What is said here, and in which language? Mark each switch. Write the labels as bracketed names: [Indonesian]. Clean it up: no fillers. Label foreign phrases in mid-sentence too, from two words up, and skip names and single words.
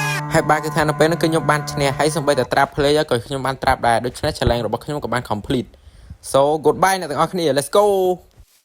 [Khmer] ហើយបាទគឺថានៅពេលហ្នឹងគឺខ្ញុំបានឈ្នះហើយសូម្បីតែ [English] trap play [Khmer] ក៏ខ្ញុំបាន trap ដែរដូច្នេះ challenge របស់ខ្ញុំក៏បាន [English] complete so goodbye [Khmer] អ្នកទាំងអស់គ្នា [English] let's go